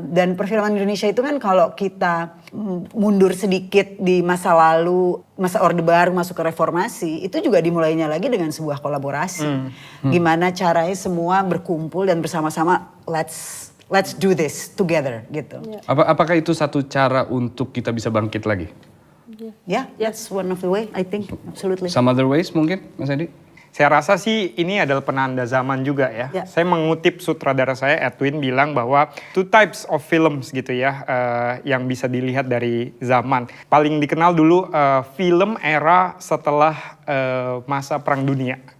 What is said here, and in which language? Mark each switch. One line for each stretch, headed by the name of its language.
Indonesian: Dan perfilman Indonesia itu kan kalau kita mundur sedikit di masa lalu, masa Orde Baru masuk ke reformasi, itu juga dimulainya lagi dengan sebuah kolaborasi. Gimana caranya semua berkumpul dan bersama-sama
English: let's do this together
Indonesian: gitu. Apakah itu satu cara untuk kita bisa bangkit lagi?
English: Yeah, that's one of the way I think, absolutely. Some other ways
Indonesian: mungkin,
English: Mas Edi?
Indonesian: Saya rasa sih ini adalah penanda zaman juga ya. Saya mengutip sutradara saya Edwin bilang bahwa
English: 2 types of films
Indonesian: gitu ya yang bisa dilihat dari zaman. Paling dikenal dulu film era setelah masa Perang Dunia.